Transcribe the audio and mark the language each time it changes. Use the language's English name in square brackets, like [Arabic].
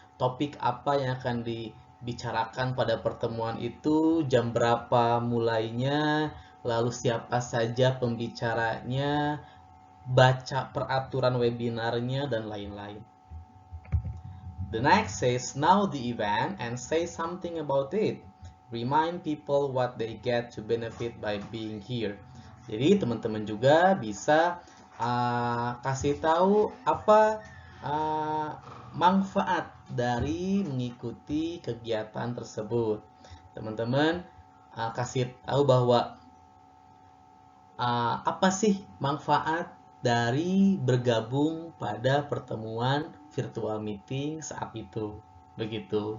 [Indonesian] Topik apa yang akan dibicarakan pada pertemuan itu, jam berapa mulainya, lalu siapa saja pembicaranya, baca peraturan webinarnya, dan lain-lain. [English] The next says, know the event and say something about it. Remind people what they get to benefit by being here. [Indonesian] Jadi teman-teman juga bisa kasih tahu apa manfaat dari mengikuti kegiatan tersebut. Teman-teman kasih tahu bahwa apa sih manfaat dari bergabung pada pertemuan virtual meeting saat itu. Begitu.